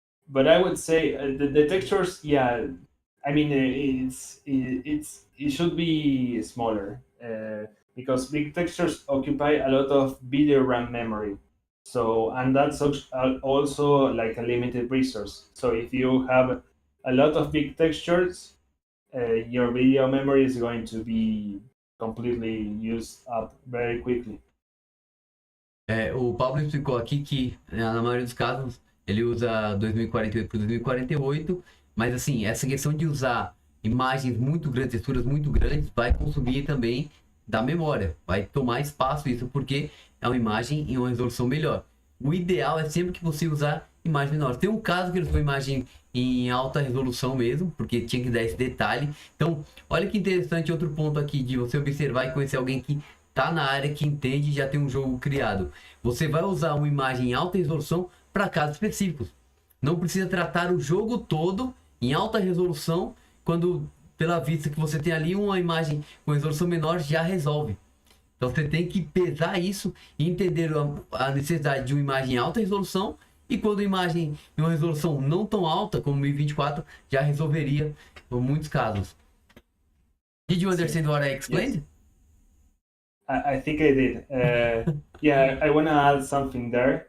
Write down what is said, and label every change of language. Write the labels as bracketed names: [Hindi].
[English] But I would say the textures, yeah. I mean, it should be smaller because big textures occupy a lot of video RAM memory. So, and that's also like a limited resource. So if you have a lot of big textures, your video memory is going to be completely used up very quickly. [Portuguese] O Pablo explicou aqui que, na maioria dos casos, ele usa 2048 por 2048, mas assim, essa questão de usar imagens muito grandes, texturas muito grandes, vai consumir também da memória, vai tomar espaço isso, porque é uma imagem em uma resolução melhor. O ideal é sempre que você usar imagens menores. Tem um caso que ele usou imagem em alta resolução mesmo, porque tinha que dar esse detalhe. Então, olha que interessante, outro ponto aqui de você observar e conhecer alguém que tá na área, que entende e já tem um jogo criado. Você vai usar uma imagem em alta resolução para casos específicos. Não precisa tratar o jogo todo em alta resolução, quando pela vista que você tem ali uma imagem com resolução menor já resolve. Então você tem que pesar isso e entender a necessidade de uma imagem em alta resolução, e quando a imagem em uma resolução não tão alta como 1024 já resolveria em muitos casos. [English] Did you understand what I explained? Yes. I think I did. Yeah, I want to add something there.